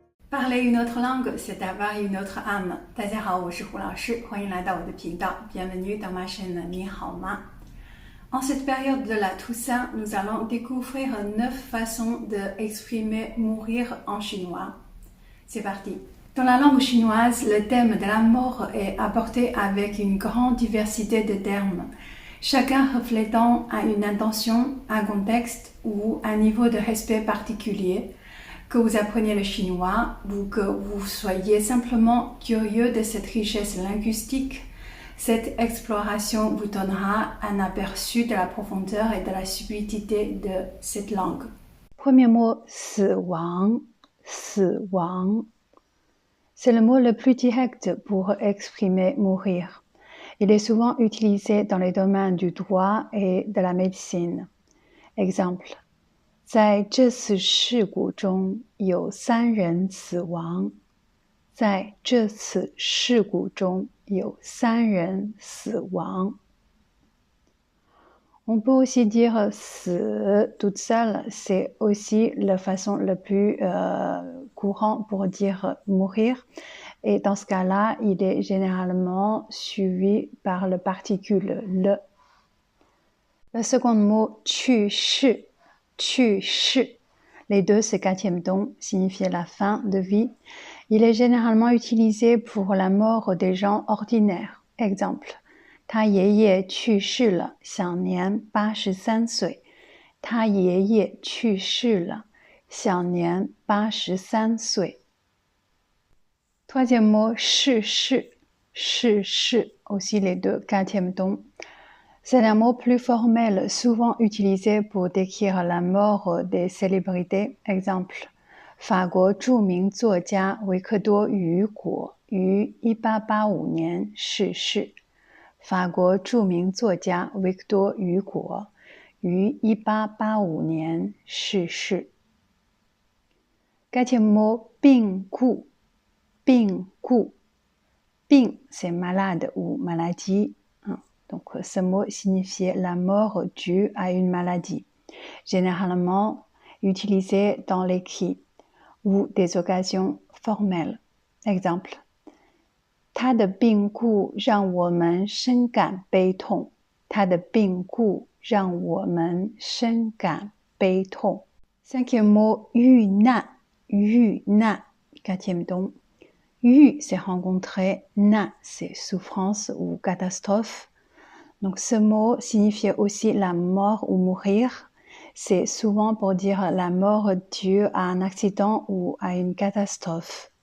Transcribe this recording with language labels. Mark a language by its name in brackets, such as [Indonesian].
[French] Parler une autre langue, c'est avoir une autre âme. [Chinese] 大家好，我是胡老师，欢迎来到我的频道。 [French] Bienvenue dans ma chaîne 你好吗 En cette période de la Toussaint, nous allons découvrir 9 façons d'exprimer mourir en chinois. C'est parti. Dans la langue chinoise, le thème de la mort est apporté avec une grande diversité de termes, chacun reflétant une intention, un contexte ou un niveau de respect particulier. Que vous appreniez le chinois ou que vous soyez simplement curieux de cette richesse linguistique, cette exploration vous donnera un aperçu de la profondeur et de la subtilité de cette langue. Premier mot, [Chinese] 死亡,死亡. [French] C'est le mot le plus direct pour exprimer mourir. Il est souvent utilisé dans les domaines du droit et de la médecine. Exemple. [Chinese] 在这次事故中有3人死亡。在这次事故中有3人死亡。 [French] On peut aussi dire 死 toute seule, c'est aussi la façon la plus courante pour dire mourir. Et dans ce cas-là, il est généralement suivi par le particule le. Le second mot, [Chinese] 去世。去世. [French] Les deux, c'est quatrième don, signifiait la fin de vie. Il est généralement utilisé pour la mort des gens ordinaires. [Chinese] Exemple, 他爷爷去世了，享年83岁。他爷爷去世了，享年83岁。 [French] Troisième mot, [Chinese] 逝世。 逝世, [French] aussi les deux, quatrième don. C'est un mot plus formel, souvent utilisé pour décrire la mort des célébrités. [Chinese] Exemple, 法国著名作家维克多·雨果于1885年逝世。法国著名作家维克多·雨果于1885年逝世。 [French] Quatrième mot, [Chinese] 病故。病故。 [French] 病, c'est malade ou maladie.Donc, ce mot signifiait la mort due à une maladie, généralement utilisé dans l'écrit ou des occasions formelles. [Chinese] Exemple, 他的病故让我们深感悲痛。他的病故让我们深感悲痛。 [French] Cinquième mot, [Chinese] 遇难。遇难。 [French] Quatrième don. 遇, c'est rencontrer. 难, c'est souffrance ou catastrophe.Donc, ce mot signifiait aussi la mort ou mourir. C'est souvent pour dire la mort due à un accident ou à une catastrophe.